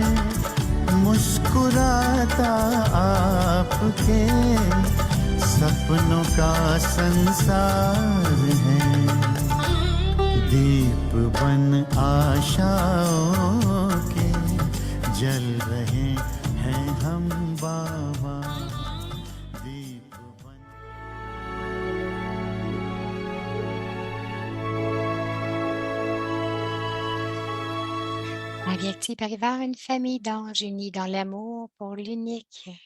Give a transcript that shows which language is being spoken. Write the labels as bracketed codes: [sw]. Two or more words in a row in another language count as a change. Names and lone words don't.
[hi] मुस्कुराता आपके सपनों का संसार है, दीप बन आशाओं के जल रहे हैं हम बाबा, दीप बन। [fr] Avyakti Parivar, une famille d'anges unis dans l'amour pour l'unique.